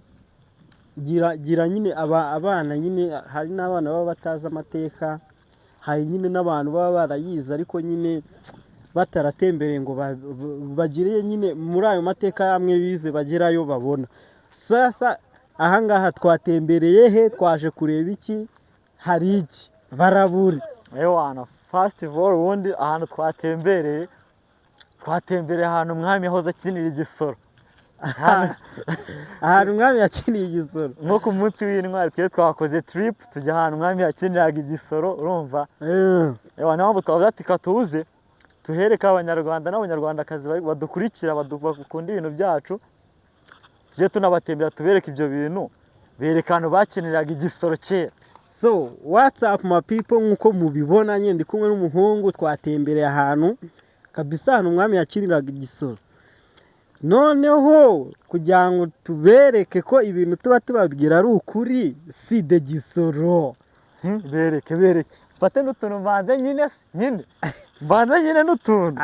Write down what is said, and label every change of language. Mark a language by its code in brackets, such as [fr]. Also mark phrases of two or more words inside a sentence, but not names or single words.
[rw] gira nyine abana nyine hari n'abana baba bataza amateka hari nyine n'abantu baba barayize ariko nyine bataratembereye ngo bagire nyine muri ayo mateka yamwe bize bagerayo babona sasa ahangaha twatembereye he twaje kureba iki hari iki baraburi ewana [en] first of all [rw] ubundi ahantu twatembereye ahantu umwami yahoze akinira igisoro ahantu umwami yakiniye igisoro nko ku munsi w'intwari twe twakoze trip tujya ahantu umwami yakiniraga igisoro urumva ewana mpamvu twavuze ati katuze tuhereka abanyarwanda n'abanyarwandakazi badukurikira bakunda ibintu byacu tujye tunabatembera tubereka ibyo bintu berekana bakiniraga igisoro kera [en] so what's up my people [rw] nkuko mubibona nyine ndi kumwe n'umuhungu twatembereye ahantu kabisa ahantu umwami yakiniraga igisoro noneho kugira ngo tubereke ko ibintu tuba tubabwira ari ukuri si de gisoro bereke fate n'utuntu mbanze nyine mbanza nyine n'utuntu